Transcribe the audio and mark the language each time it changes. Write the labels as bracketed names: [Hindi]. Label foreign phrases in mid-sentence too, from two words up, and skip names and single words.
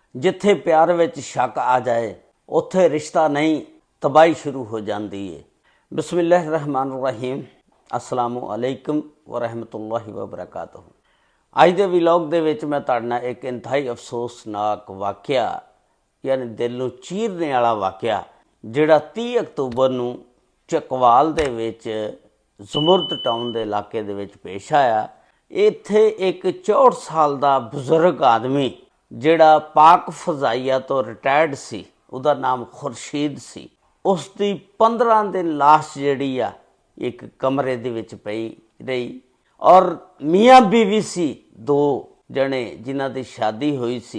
[Punjabi] جتھے پیار وچ شک آ جائے اوتھے رشتہ نہیں تباہی شروع ہو جاتی ہے. [Arabic] بسم الله الرحمن الرحيم. السلام عليكم ورحمة الله وبركاته. [Punjabi] اج دے ولاگ دے وچ میں تہاڈے نال اک انتہائی افسوسناک واقعہ یعنی دل نوں چیرنے والا واقعہ جیہڑا 30 اکتوبر نوں چکوال دے وچ زمرد ٹاؤن کے علاقے دے وچ پیش آیا. ایتھے اک 64 سال کا بزرگ آدمی جیہڑا پاک فضائیہ توں ریٹائرڈ سی، اوہدا نام خورشید سی، اس کی 15 دن لاش جیہڑی آ اک کمرے دے وچ پئی رہی اور میاں بیوی سی دو جنے جنہاں دی شادی ہوئی سی.